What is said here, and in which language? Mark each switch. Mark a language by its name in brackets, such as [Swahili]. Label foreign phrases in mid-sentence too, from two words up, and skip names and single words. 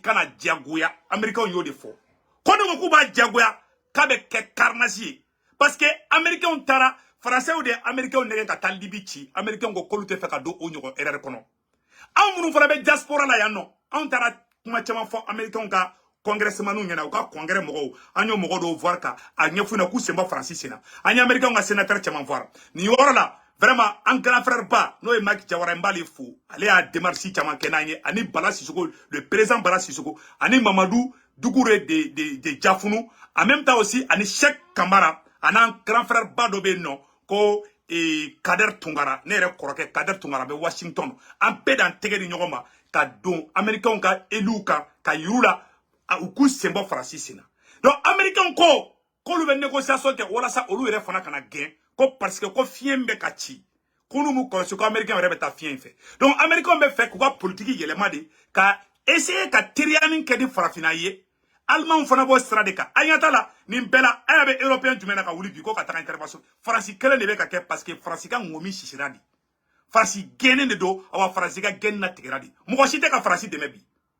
[Bambara] kana diyagoya américains y'o de fɔ ko ne ko k'u b'a diyagoya k'a bɛ kɛ carnage ye [French] parce que américains [Bambara] taara [French] français de américains [Bambara] nɛgɛ ka taa Libi ci américains ko k'olu tɛ fɛ ka don o ɲɔgɔn erreur kɔnɔ anw minnu fana bɛ diaspora la yan nɔ anw taara kuma caman fɔ américains ka congressmaniw ɲɛna u ka congrès mɔgɔw an y'o mɔgɔ dɔw voir ka a ɲɛf'u ɲɛna k'u sen bɔ faransi sen na an ye américains ka sénateur caman voir nin yɔrɔ la [French] vraiment un grand frère [Bambara] ba n'o ye Mike Jawara n b'ale fo ale y'a démarche caman kɛ n'an ye ani Bala Sissoko [French] le président [Bambara] Bala Sissoko ani Mamadou Dougouré de Diafunu [French] en même temps aussi [Bambara] ani Cheikh Kamara [French] un grand frère [Bambara] ba dɔ bɛ yen nɔ ko Kader Tungara ne yɛrɛ kɔrɔkɛ Kader Tungara bɛ Washington an bɛɛ d'an tɛgɛ di ɲɔgɔn ma ka don américains ka élu kan ka yiru la u k'u sen bɔ faransi sen na [French] donc américains [Bambara] ko k'olu bɛ négociation kɛ walasa olu yɛrɛ fana kana gɛn ko parce que ko fiɲɛ bɛ ka ci ko n'u m'u kɔlɔsi ko américain yɛrɛ bɛ taa fiɲɛ in fɛ [French] donc américain [Bambara] bɛ fɛ k'u ka politique yɛlɛma de ka essayer ka teriyanin kɛ ni farafinna ye allemand fana bɔ sira de kan an ɲɛ t'a la nin bɛɛ la an y'a bɛ européen jumɛn na ka wuli bi ko ka taga intervention faransi kelen de bɛ ka kɛ [French] parce que [Bambara] faransi ka ŋɔmi sisira de faransi gɛnnen de don awa faransi ka gɛnni na tigɛra de mɔgɔ si tɛ ka faransi dɛmɛ bi